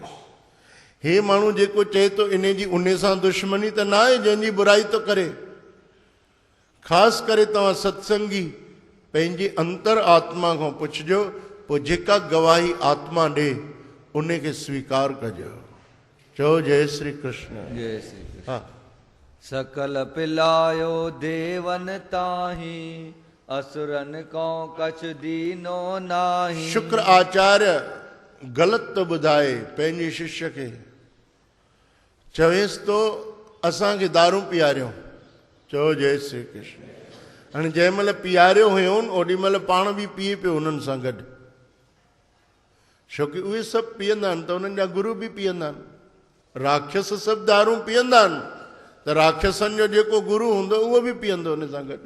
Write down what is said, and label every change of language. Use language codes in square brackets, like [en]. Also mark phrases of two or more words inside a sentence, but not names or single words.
[sd] हे माण्हू जेको चए थो इन जी उन सां दुश्मनी त न आहे जंहिंजी बुराई थो करे। ख़ासि करे तव्हां सत्संगी पंहिंजी अंतर आत्मा खां पुछिजो, पोइ जेका गवाही आत्मा ॾे उन खे स्वीकार कजो। चओ जय श्री कृष्ण। जय श्री कृष्ण। हा, [hi] सकल पिलायो देवन ताही, असुरन को कछ दीनो नाही। [sd] शुक्र आचार्य ग़लति तो ॿुधाए पंहिंजे शिष्य खे, चवेसि तो असांखे दारू पीआरियो। चओ जय श्री कृष्ण। हाणे जंहिं महिल पीआरियो हुयोनि ओॾी महिल पाण बि पीए पियो उन्हनि सां गॾु, छोकी उहे सभु पीअंदा आहिनि त उन्हनि जा गुरू बि पीअंदा आहिनि। राक्षस सभु दारू पीअंदा आहिनि त राक्षसनि जो जेको गुरू हूंदो उहो बि पीअंदो उन सां गॾु।